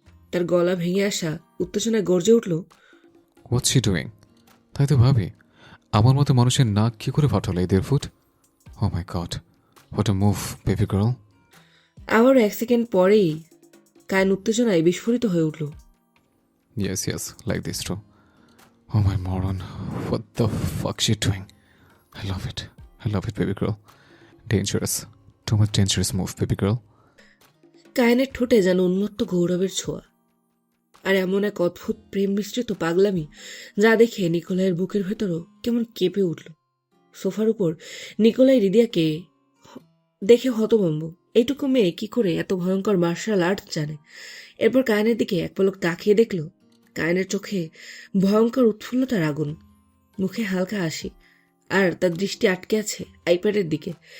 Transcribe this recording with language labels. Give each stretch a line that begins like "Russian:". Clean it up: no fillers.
Bangla: তার গলা ভেঙে আসা উত্তেজনায় গর্জে উঠল,
English: What's she doing?
Bangla: তাই তো ভাবি, আমার মতো মানুষের নাক কি করে ফাটালো এই 1.5 foot?
English: Oh my God, what a move baby girl.
Bangla: আবার 1 সেকেন্ড পরেই কায়ন উত্তেজনায় বিস্ফোরিত হয়ে উঠল।
English: Yes, like this too. Oh my moron, what the fuck she doing? I love it baby girl. Dangerous, too much dangerous move baby girl.
Bangla: কায়নের ঠোঁটে যেন উন্মত্ত গৌরবের ছোঁয়া, আর এমন এক অদ্ভুত প্রেম মিশ্রিত পাগলামি যা দেখে নিকোলাইয়ের বুকের ভেতরও কেমন কেঁপে উঠল। সোফার উপর নিকোলাই রিদিয়াকে দেখে হতভম্ব। এইটুকু মেয়ে কি করে এত ভয়ঙ্কর মার্শাল আর্ট জানে? এরপর কায়নের দিকে এক পলক তাকিয়ে দেখল, কায়নের চোখে ভয়ঙ্কর উৎফুল্লতার আগুন, মুখে হালকা হাসি, আর তার দৃষ্টি আটকে আছে আইপ্যাডের দিকে।